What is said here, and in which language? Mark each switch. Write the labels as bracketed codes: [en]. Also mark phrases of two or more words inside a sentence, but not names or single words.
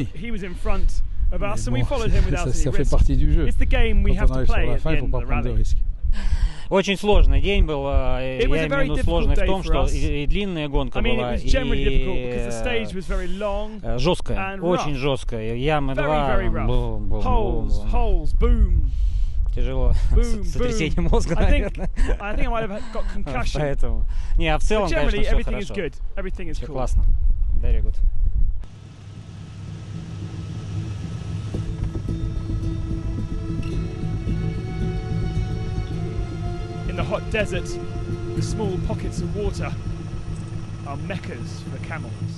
[fr] Bon, ça fait partie du jeu. Quand on arrive sur la fin, il ne faut pas prendre de risques. [ru] Очень сложный день был. Я имею в виду сложный в том, что и длинная гонка была, и жесткая, очень жесткая. Ямы 2, тяжело, сотрясение мозга, наверное. Поэтому, не, а в целом, конечно, все хорошо. Все классно. [en] Very good. In the hot desert, the small pockets of water are meccas for camels.